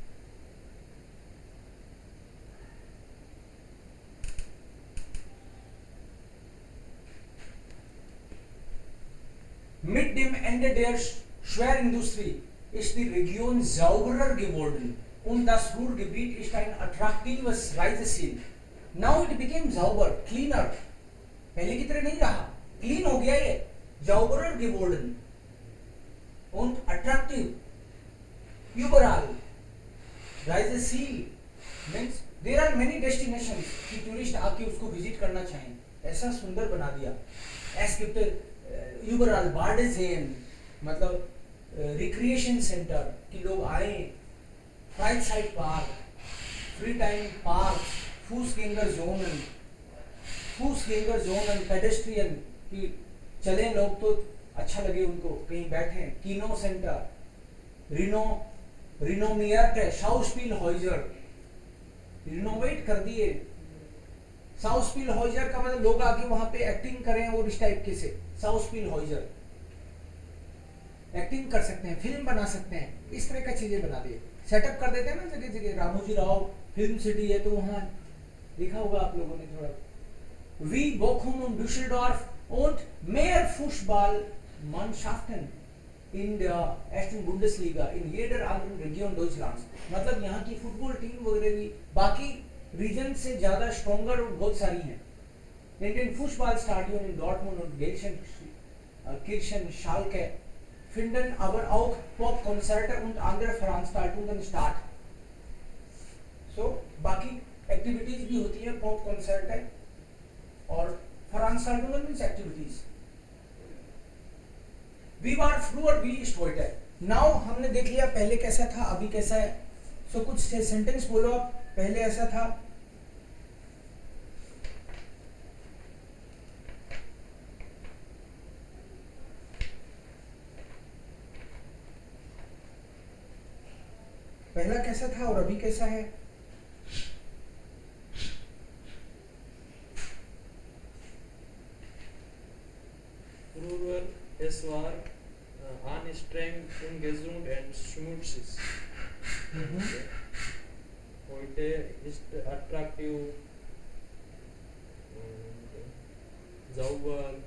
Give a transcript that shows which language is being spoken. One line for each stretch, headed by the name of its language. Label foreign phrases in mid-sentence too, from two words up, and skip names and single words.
German: Mit dem Ende der Schwerindustrie ist die Region sauberer geworden und das Ruhrgebiet ist ein attraktives Reiseziel.
English: Now it became sauber, cleaner.
Hindi: पहले की तरह नहीं रहा, clean हो गया ये,
German: sauberer geworden und attractive. Überall. Reiseziel
English: means there are many destinations
Hindi: कि टूरिस्ट आके उसको विजिट करना चाहें. ऐसा सुंदर बना दिया.
German: Es gibt überall Badeseen,
Hindi: मतलब
English: recreation center
Hindi: कि लोग आए, Freizeitpark,
English: free time park,
Hindi: Fußgängerzonen, पेडेस्ट्रियन कि चले लोग तो अच्छा लगे उनको कहीं बैठे, कीनो सेंटर,
German: renommierte Schauspielhäuser,
Hindi: रिनोवेट कर दिए. Schauspielhäuser का मतलब लोग आके वहां पे एक्टिंग करें और इस टाइप के से Schauspielhäuser एक्टिंग कर सकते हैं, फिल्म बना सकते हैं, इस तरह का चीजें बना दिए. सेटअप कर देते हैं ना जगह जगह. रामोजी राव फिल्म सिटी है तो वहां देखा होगा आप लोगों ने थोड़ा.
German: Wie Bochum und Düsseldorf und mehr Fußballmannschaften in der ersten Bundesliga in jeder anderen Region Deutschlands.
Hindi: मतलब यहाँ की फुटबॉल टीम वगैरह भी बाकी रीजन से ज्यादा स्ट्रॉन्गर और बहुत सारी हैं.
German: In den Fußballstadien in Dortmund und Gelsenkirchen, Schalke finden aber auch Popkonzerte und andere Veranstaltungen statt.
Hindi: So बाकी एक्टिविटीज भी होती है,
English: pop concert
Hindi: है और Veranstaltungen
English: means activities.
German: Wie war früher, wie ist heute?
Hindi: Now हमने देख लिया पहले कैसा था, अभी कैसा है. So कुछ सेंटेंस बोलो आप. पहले ऐसा था, पहला कैसा था और अभी कैसा है.
German: Früher es war anstrengend, ungesund und schmutzig. Heute ist attraktiv und sauber.